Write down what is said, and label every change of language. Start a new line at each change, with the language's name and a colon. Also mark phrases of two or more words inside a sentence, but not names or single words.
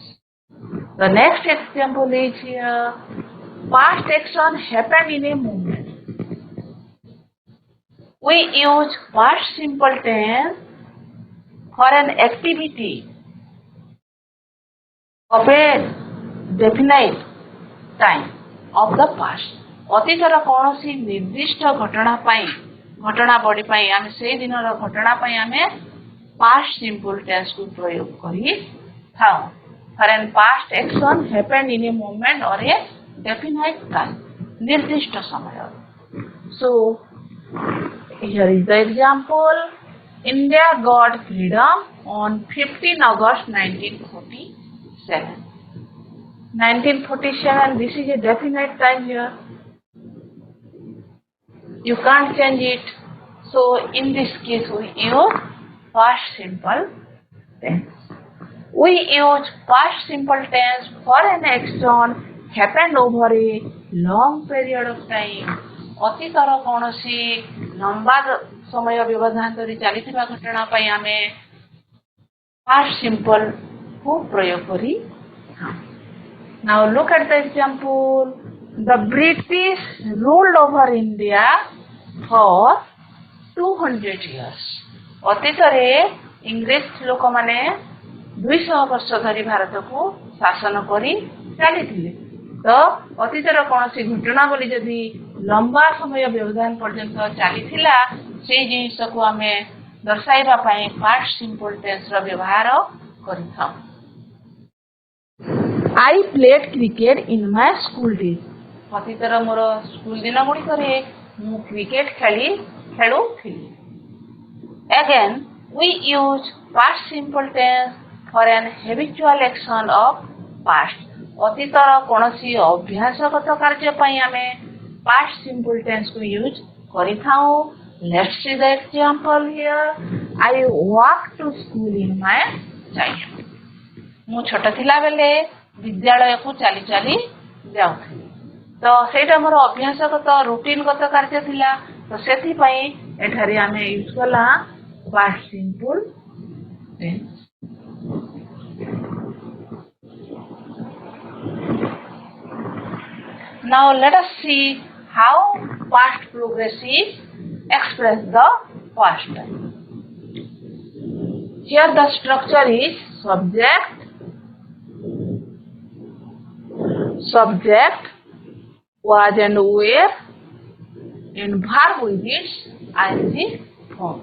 English: The next example is here. Past action happened in a moment. We use past simple tense for an activity of a definite time of the past.
Odia: ଅତୀତର କୌଣସି ନିର୍ଦ୍ଦିଷ୍ଟ ଘଟଣାବଳୀ ପାଇଁ ଆମେ ସେଇ ଦିନର ଘଟଣା ପାଇଁ ଆମେ
English: past simple tense
Odia: କୁ ପ୍ରୟୋଗ କରିଥାଉ।
English: For an past action happened in a moment or a definite time,
Odia: ନିର୍ଦ୍ଦିଷ୍ଟ ସମୟ।
English: So here is the example. India got freedom on 15 August 1947. 1947, this is a definite time here. You can't change it. So in this case we use past simple tense. We use past simple tense for an action happened over a long period of time.
Odia: ଅତୀତର କୌଣସି ଲମ୍ବା ସମୟ ବ୍ୟବଧାନ ଧରି ଚାଲିଥିବା ଘଟଣା ପାଇଁ ଆମେ
English: past simple
Odia: କୁ ପ୍ରୟୋଗ କରିଥାଉ।
English: Now look at the example. The British ruled over India for 200 years.
Odia: ଅତୀତରେ ଇଂରେଜ ଲୋକମାନେ 200 ବର୍ଷ ଧରି ଭାରତକୁ ଶାସନ କରି ଚାଲିଥିଲେ। ତ ଅତୀତର କୌଣସି ଘଟଣାବଳୀ ଯଦି ଲମ୍ବା ସମୟ ବ୍ୟବଧାନ ପର୍ଯ୍ୟନ୍ତ ଚାଲିଥିଲା, ସେଇ ଜିନିଷକୁ ଆମେ ଦର୍ଶାଇବା ପାଇଁ
English: past simple tense
Odia: ର ବ୍ୟବହାର କରିଥାଉ।
English: I played cricket in my school days.
Odia: ଅତୀତର ମୋର ସ୍କୁଲ ଦିନ ଗୁଡ଼ିକରେ ମୁଁ କ୍ରିକେଟ ଖେଳୁଥିଲି।
English: Again, we use past simple tense for an habitual action of past.
Odia: ଅତୀତର କୌଣସି ଅଭ୍ୟାସଗତ କାର୍ଯ୍ୟ ପାଇଁ ଆମେ
English: past simple tense
Odia: କୁ ୟୁଜ କରିଥାଉ।
English: Let's see the example here. I walk to school in my childhood.
Odia: ମୁଁ ଛୋଟ ଥିଲା ବେଲେ ବିଦ୍ୟାଳୟକୁ ଚାଲି ଚାଲି ଯାଉଥିଲି। ତ ସେଇଟା ମୋର ଅଭ୍ୟାସଗତ ରୁଟିନଗତ କାର୍ଯ୍ୟ ଥିଲା। ତ ସେଥିପାଇଁ ଏଠାରେ ଆମେ ୟୁଜ କଲା
English: past simple tense। Now let us see how past progressive express the past time. Here the structure is subject, was and were, and verb with its ing form.